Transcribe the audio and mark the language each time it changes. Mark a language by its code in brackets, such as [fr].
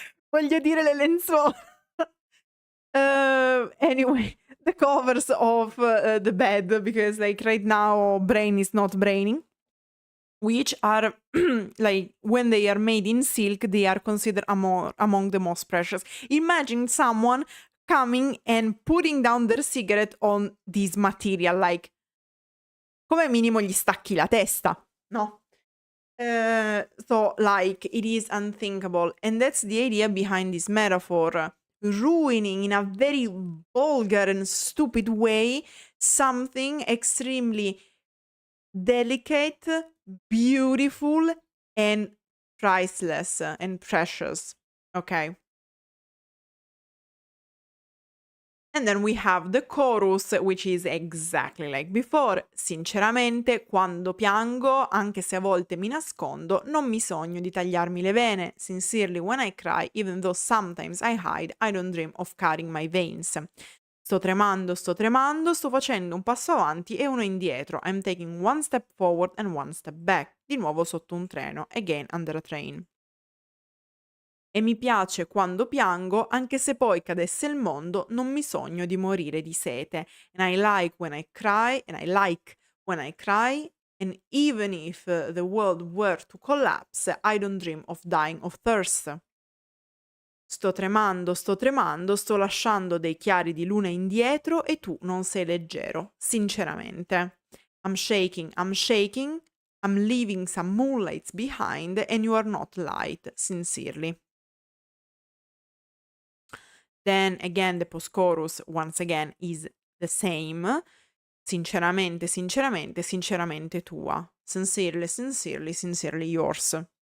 [it] Voglio dire le lenzuola. [en] Anyway, the covers of the bed because like right now brain is not braining. Which are like when they are made in silk, they are considered among the most precious. Imagine someone coming and putting down their cigarette on this material, like [it] come minimo gli stacchi la testa, no? [en] So like it is unthinkable, and that's the idea behind this metaphor, ruining in a very vulgar and stupid way something extremely delicate, beautiful, and priceless and precious. Okay. And then we have the chorus, which is exactly like before. [it] Sinceramente, quando piango, anche se a volte mi nascondo, non mi sogno di tagliarmi le vene. [en] Sincerely, when I cry, even though sometimes I hide, I don't dream of cutting my veins. [it] Sto tremando, sto facendo un passo avanti e uno indietro. [en] I'm taking one step forward and one step back. [it] Di nuovo sotto un treno. [en] Again under a train. [it] E mi piace quando piango, anche se poi cadesse il mondo, non mi sogno di morire di sete. [en] And I like when I cry, and even if the world were to collapse, I don't dream of dying of thirst. [it] Sto tremando, sto lasciando dei chiari di luna indietro e tu non sei leggero, sinceramente. [en] I'm shaking, I'm leaving some moonlights behind and you are not light, sincerely. Then again, the post-chorus, once again, is the same. [it] Sinceramente, sinceramente, sinceramente tua. [en] Sincerely, sincerely, sincerely yours.